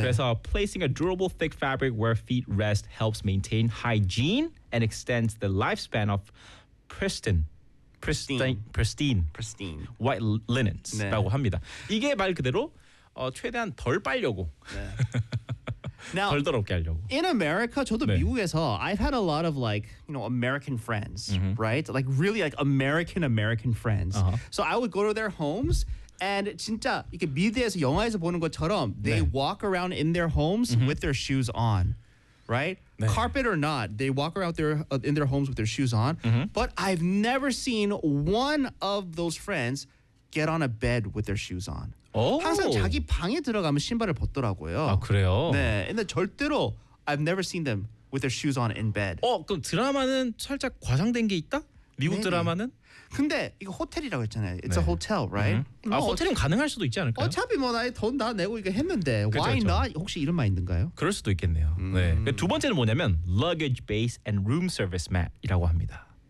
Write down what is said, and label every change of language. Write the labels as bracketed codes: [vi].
[ko] 그래서 [en] placing a durable thick fabric where feet rest helps maintain hygiene and extends the lifespan of pristine white linens [ko] 라고 네. 합니다. 이게 말 그대로 최대한 덜 빨려고. 네. Now, 덜 더럽게 하려고. [en] In America, [ko] 저도 네. 미국에서 [en] I've had a lot of like, you know, American friends, mm-hmm. right? Like really like American friends. Uh-huh. So I would go to their homes and [ko] 진짜 이렇게 미드에서 영화에서 보는 것처럼 [en] they 네. walk around in their homes mm-hmm. with their shoes on. Right? [ko] 네. [en] Carpet or not, they walk around their, in their homes with their shoes on. Mm-hmm. But I've never seen one of those friends get on a bed with their shoes on. Oh. [ko] 항상 자기 방에 들어가면 신발을 벗더라고요. 아, 그래요? 네. 근데 절대로 [en] I've never seen them with their shoes on in bed. [ko] 그럼 드라마는 살짝 과장된 게 있다? 미국 네. 드라마는? 근데 이거 호텔이라고 했잖아요. [en] It's 네. a hotel, right? Mm-hmm. [ko] 뭐 아, 호텔은 가능할 수도 있지 않을까요? 어차피 뭐 나의 돈 다 내고 이거 했는데 그쵸, [en] why [ko] 그쵸. not? 혹시 이런 말 있는가요? 그럴 수도 있겠네요. 네. 두 번째는 뭐냐면 [en] luggage base and room service mat [ko] 이라고 합니다.